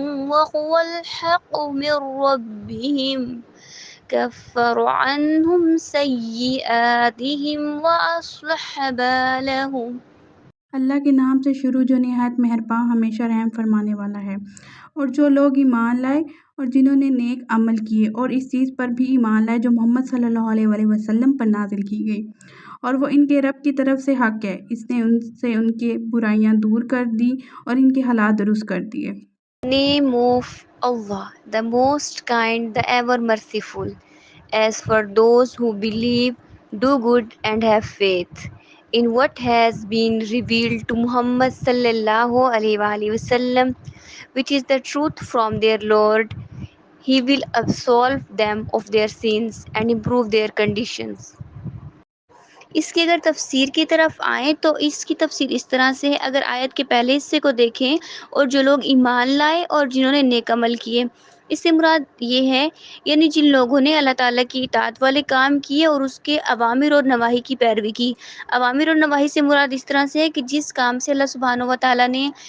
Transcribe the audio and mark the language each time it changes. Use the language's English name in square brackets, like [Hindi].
[Arabic] وهو الحق من ربهم كفر عنهم سيئاتهم وأصلح بالهم۔ [Urdu] اللہ کے نام سے شروع جو نہایت مہرباں ہمیشہ رحم فرمانے والا ہے۔ اور جو لوگ ایمان لائے اور جنہوں نے نیک عمل کیے اور اس چیز پر بھی ایمان لائے جو محمد صلی اللہ علیہ وآلہ وسلم پر نازل کی گئی، اور وہ ان کے رب کی طرف سے حق ہے، اس نے ان سے ان کے برائیاں دور کر دی اور ان کے حالات درست کر دیے۔ [English] Name of Allah, the most kind, the ever merciful. As for those who believe, do good and have faith in what has been revealed to Muhammad sallallahu alaihi wasallam, which is the truth from their Lord. He will absolve them of their sins and improve their conditions. [Urdu] اس کی اگر تفسیر کی طرف آئیں تو اس کی تفسیر اس طرح سے ہے، اگر آیت کے پہلے حصے کو دیکھیں، اور جو لوگ ایمان لائے اور جنہوں نے نیک عمل کیے، اس سے مراد یہ ہے یعنی جن لوگوں نے اللہ تعالیٰ کی اطاعت والے کام کیے اور اس کے اوامر اور نواہی کی پیروی کی۔ اوامر اور نواہی سے مراد اس طرح سے ہے کہ جس کام سے اللہ سبحانہ و تعالیٰ نے